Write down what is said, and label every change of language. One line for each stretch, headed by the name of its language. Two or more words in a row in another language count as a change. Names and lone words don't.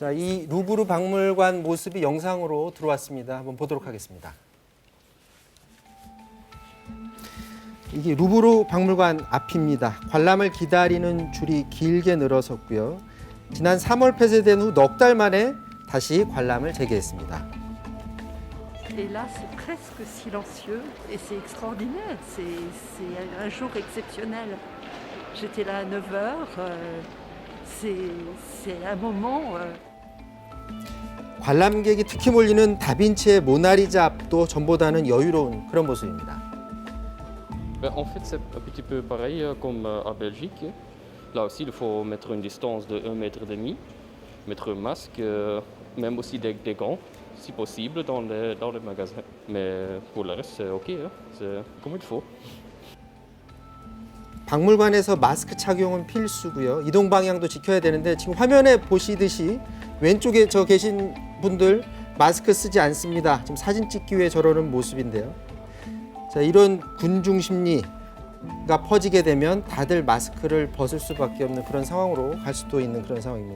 Korean: 자, 이 루브르 박물관 모습이 영상으로 들어왔습니다. 한번 보도록 하겠습니다. 이게 루브르 박물관 앞입니다. 관람을 기다리는 줄이 길게 늘어섰고요. 지난 3월 폐쇄된 후 넉 달 만에 다시 관람을 재개했습니다.
French: Et là, c'est presque silencieux et c'est extraordinaire. C'est un jour exceptionnel. J'étais là à 9h. C'est un moment.
Korean: 관람객이 특히 몰리는 다빈치의 모나리자 앞도 전보다는 여유로운 그런 모습입니다.
French: En fait, c'est un petit peu pareil comme à Belgique. Là aussi, il faut mettre une distance de 1,5 m, mettre un masque, même aussi des gants, si possible, dans les magasins. Mais pour le reste, c'est OK, hein. C'est comme il faut.
Korean: 박물관에서 마스크 착용은 필수고요. 이동 방향도 지켜야 되는데 지금 화면에 보시듯이 왼쪽에 저 계신 분들 마스크 쓰지 않습니다. 지금 사진 찍기 위해 저러는 모습인데요. 자, 이런 군중 심리가 퍼지게 되면 다들 마스크를 벗을 수밖에 없는 그런 상황으로 갈 수도 있는 그런 상황입니다.